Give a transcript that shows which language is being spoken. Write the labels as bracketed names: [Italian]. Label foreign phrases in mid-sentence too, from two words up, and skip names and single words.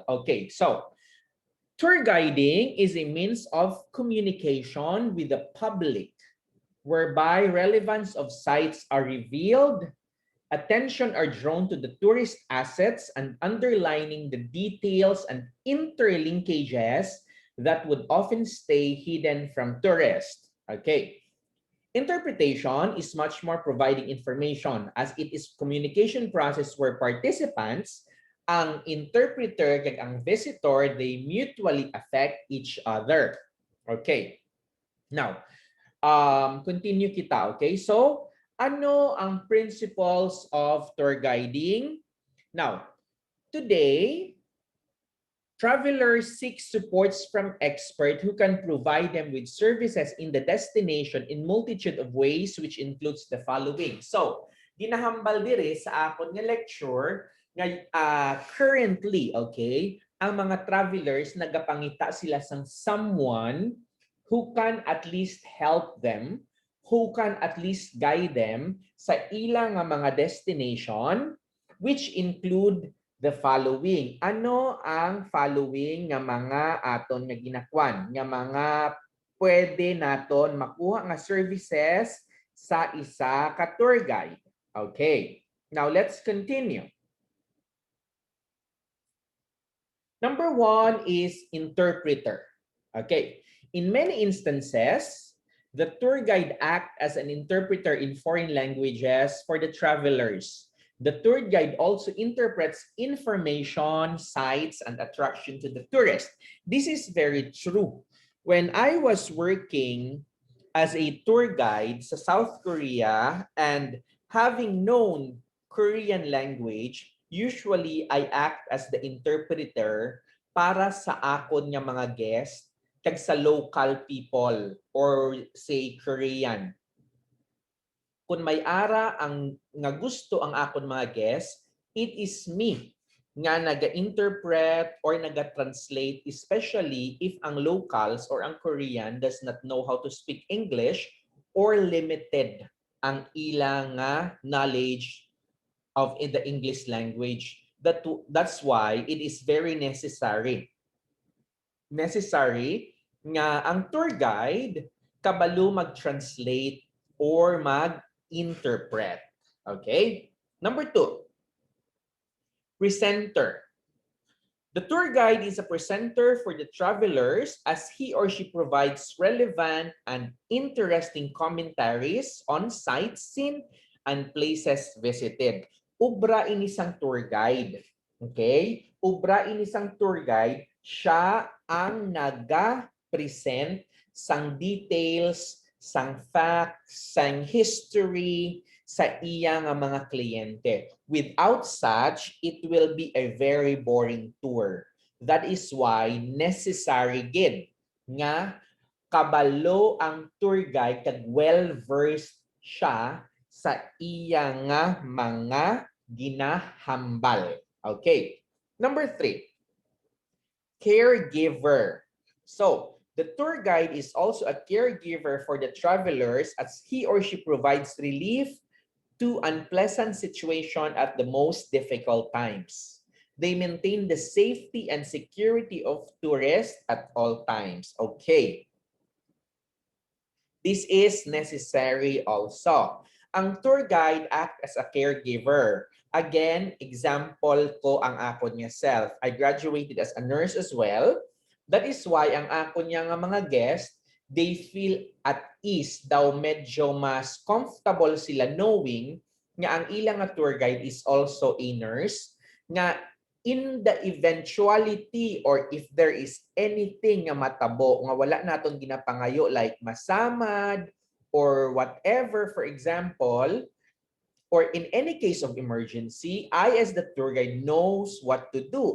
[English] Okay, so tour guiding is a means of communication with the public whereby relevance of sites are revealed, attention are drawn to the tourist assets and underlining the details and interlinkages that would often stay hidden from tourists. Okay. Interpretation is much more providing information as it is communication process where participants, [Hiligaynon] ang interpreter kag ang visitor, [English] they mutually affect each other. Okay. Now, continue kita, okay? [Hiligaynon] So, ano ang [English] principles of tour guiding? Now, today, travelers seek supports from experts who can provide them with services in the destination in multitude of ways, which includes the following. So, [Hiligaynon] ginahambal dire sa akon nga lecture nga currently, okay, ang mga travelers nagapangita sila sang [English] someone who can at least help them, who can at least guide them [Hiligaynon] sa ilang mga destination, [English] which include the following. [Hiligaynon] Ano ang following nga mga aton nga ginakwan, nga mga pwede naton makuha nga services sa isa ka tour guide? [English] Okay, now let's continue. Number one is interpreter. Okay. In many instances, the tour guide acts as an interpreter in foreign languages for the travelers. The tour guide also interprets information, sites, and attraction to the tourist. This is very true. When I was working as a tour guide sa South Korea and having known Korean language, usually I act as the interpreter [Hiligaynon] para sa akon nga mga guests kag sa [English] local people or say Korean. [Hiligaynon] Kung may ara ang nga gusto ang akon mga guests, [English] it is me [Hiligaynon] nga naga-interpret or naga-translate, [English] especially if [Hiligaynon] ang locals or ang Korean [English] does not know how to speak English or limited [Hiligaynon] ang ilang [English] knowledge of the English language. That's why it is very necessary [Hiligaynon] nga ang [English] tour guide [Hiligaynon] kabalo mag-translate or mag-interpret. [English] Okay? Number 2, presenter. The tour guide is a presenter for the travelers as he or she provides relevant and interesting commentaries on sites seen and places visited. [Hiligaynon] Ubra inisang [English] tour guide. Okay? [Hiligaynon] Ubra inisang [English] tour guide, [Hiligaynon] siya ang naga-present sang details, sang facts, sang history sa iya nga mga kliyente. [English] Without such, it will be a very boring tour. That is why necessary [Hiligaynon] gid nga kabalo ang [English] tour guide [Hiligaynon] kag well-versed siya sa iya nga mga ginahambal. [English] Okay. Number 3, caregiver. So, the tour guide is also a caregiver for the travelers as he or she provides relief to unpleasant situation at the most difficult times. They maintain the safety and security of tourists at all times. Okay. This is necessary also. Ang tour guide act as a caregiver. [Hiligaynon] Again, example ko ang ako niya self. [English] I graduated as a nurse as well. That is why [Hiligaynon] ang ako niya nga mga guest, [English] they feel at ease [Hiligaynon] daw, medyo mas comfortable sila [English] knowing [Hiligaynon] nga ang ilang nga [English] tour guide is also a nurse, nga in the eventuality or if there is anything [Hiligaynon] nga matabo nga wala naton ginapangayo like masamad [English] or whatever, for example, or in any case of emergency, I as the tour guide knows what to do.